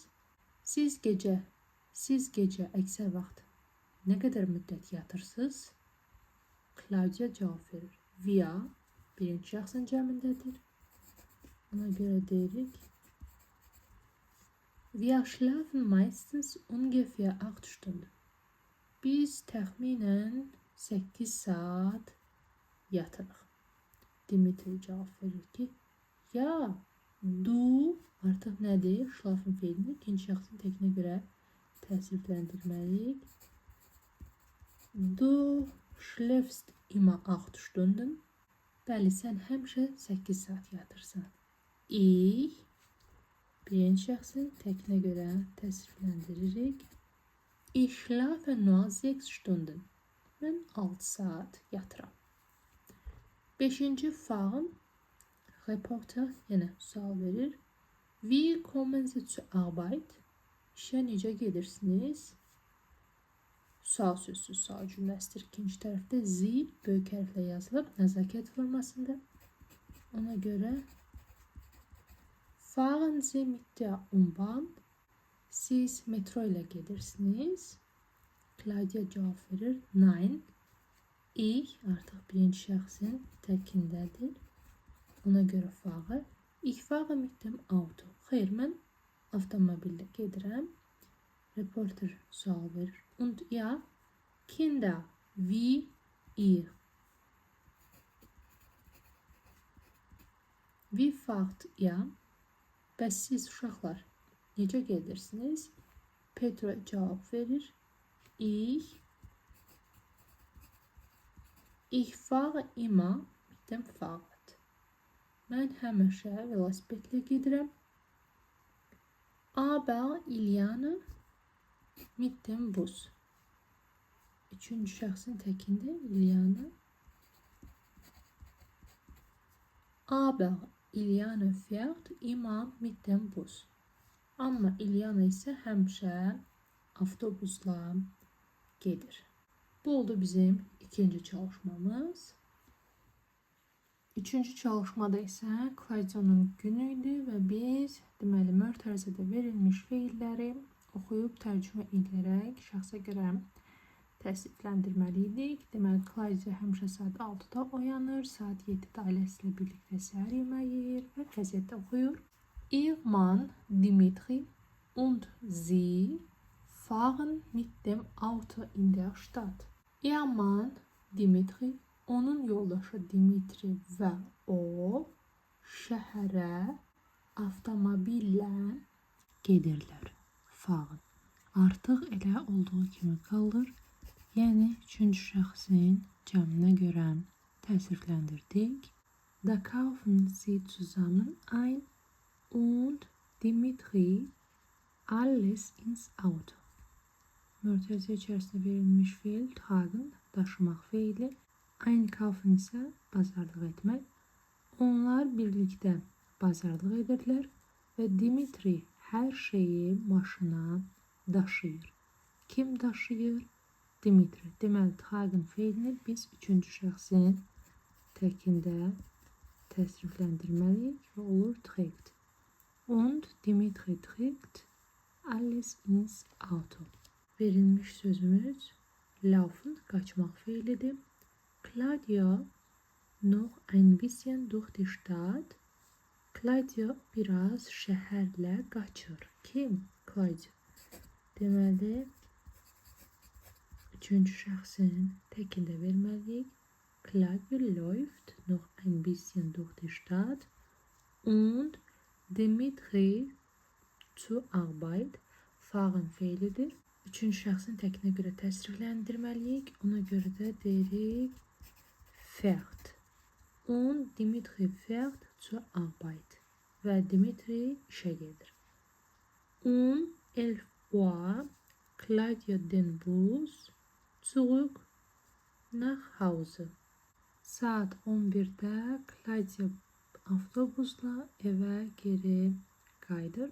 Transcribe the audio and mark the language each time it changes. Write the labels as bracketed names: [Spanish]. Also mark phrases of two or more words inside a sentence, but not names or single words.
[Azerbaijani] Siz gecə əksər vaxt nə qədər müddət yatırsınız? Claudia cavab verir. Wir birinci şəxsin cəmindədir. Ona görə deyirik. [German] Wir schlafen meistens ungefähr 8 Stunden. [Azerbaijani] Biz təxminən 8 saat yatırıq. Dimitri cavab verir ki, ya, du artıq nədir? Schlafen fiilini ikinci şəxsin təkinə görə təsirləndirməliyik. [German] Du schläfst immer 8 Stunden. [Azerbaijani] Bəli, sən həmişə 8 saat yatırsan. Ich birinci şəxsin təkinə görə təsirləndiririk. [German] Ich schlafe nur 6 Stunden. [Azerbaijani] Mən 6 saat yatıram. Beşinci fahren. Reporter yenə sual verir. [German] Wie kommen Sie zur Arbeit? [Azerbaijani] İşə necə gedirsiniz? Sual sözsüz sual cümləsidir. İkinci tərəfdə Sie böyük hərflə yazılıb, nəzakət formasında. Ona görə [German] fahren Sie mit der U-Bahn. [Azerbaijani] Siz metro ilə gedirsiniz. Claudia cavab verir. Nein. Ich artıq birinci şəxsin təkindədir. Ona görə [German] fahre. Ich fahre mit dem Auto. [Azerbaijani] Xeyr, mən avtomobildə gedirəm. Reporter sual verir. [German] Und ja, Kinder, wie ihr? Wie fahrt ihr? [Azerbaijani] Bəs siz uşaqlar necə gedirsiniz? Pedro cavab verir. [German] Ich fahre immer mit dem Fahrrad. [Azerbaijani] Mən həmişə velosipedlə gedirəm. [German] Aber İlyana mit dem Bus. [Azerbaijani] Üçüncü şəxsin təkində İlyana. [German] Aber İlyana fährt immer mit dem Bus. [Azerbaijani] Amma İlyana isə həmişə avtobusla gedir. Bu oldu bizim ikinci çalışmamız. Üçüncü çalışmada isə Claudia'nın günü idi və biz deməli mötərizədə verilmiş feilləri oxuyub tərcümə edərək şəxsə görə təsdiqləndirməliydik. Deməli Claudia həmişə saat 6-da oyanır, saat 7-də ailəsi ilə birlikdə səhər yeməyi yeyir və qəzetdə oxuyur. [German] Ihr Mann Dimitri und sie fahren mit dem Auto in der Stadt. Ihr Mann Dimitri, [Azerbaijani] onun yoldaşı Dimitri və o şəhərə avtomobillə gedirlər. Fahren. Artıq elə olduğu kimi qalır. Yəni üçüncü şəxsin cəminə görə təsrifləndirdik. [German] Da kaufen sie zusammen ein und Dimitri alles ins Auto. [Azerbaijani] Mötərizə içərisində verilmiş feil tragen, daşımaq feili. Einkaufen isə bazarlıq etmək. Onlar birlikdə bazarlıq edirlər və Dimitri hər şeyi maşına daşıyır. Kim daşıyır? Dimitri. Deməli, tragen feilini biz üçüncü şəxsin təkində təsrifləndirməliyik və olur trägt. [German] Und Dimitri trägt alles ins Auto. [Azerbaijani] Verilmiş sözümüz laufen, qaçmaq feilidir. [German] Claudia noch ein bisschen durch die Stadt. [Azerbaijani] Claudia biraz şəhərlə qaçır. Kim? Claudia. Deməli, üçüncü şəxsin təkində verməliyik. [German] Claudia läuft noch ein bisschen durch die Stadt und Dimitri zur Arbeit fahren feilidir. [Azerbaijani] Üçüncü şəxsin təkinə görə təsrifləndirməliyik. Ona görə də deyirik fährt. [German] Und Dimitri fährt zur Arbeit. [Azerbaijani] Və Dimitri işə gedir. [German] 11 Uhr Claudia den Bus zurück nach Hause. [Azerbaijani] Saat 11-də Claudia avtobusla evə geri qayıdır.